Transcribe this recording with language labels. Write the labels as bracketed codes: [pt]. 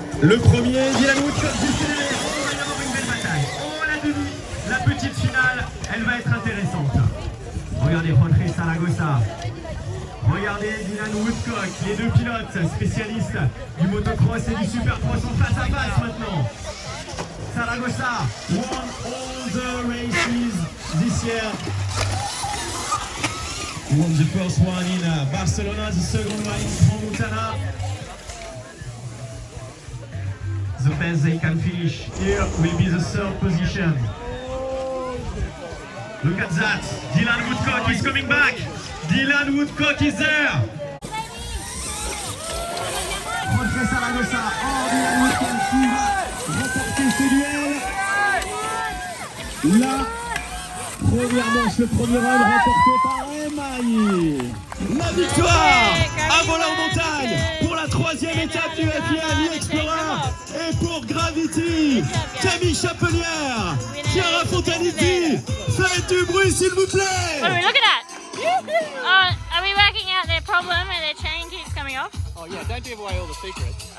[fr] Le premier, Dylan Woodcock juste derrière. On va y avoir une belle bataille. La petite finale, elle va être intéressante. Regardez Jorge Zaragoza. Regardez Dylan Woodcock, les deux pilotes spécialistes du motocross et du supercross en face à face maintenant. [en] Zaragoza won all the races this year. He won the first one in Barcelona, the second one in Montana. The best they can finish here will be the third position. Look at that. Dylan Woodcock is coming back. Dylan Woodcock is there. [fr] Jorge Zaragoza. Oh, Dylan Woodcock qui va remporter ce duel. La première manche, le premier run remporté par MIE. La victoire à voler en montagne pour la 3e étape du FIM E-Xplorer et pour Gravity. Camille Chapelière, Chiara Fontanezzi, faites du bruit s'il vous plaît. [en] What are we looking at? Are we working out their problem and their chain keeps coming off? Oh yeah, don't give away all the secrets.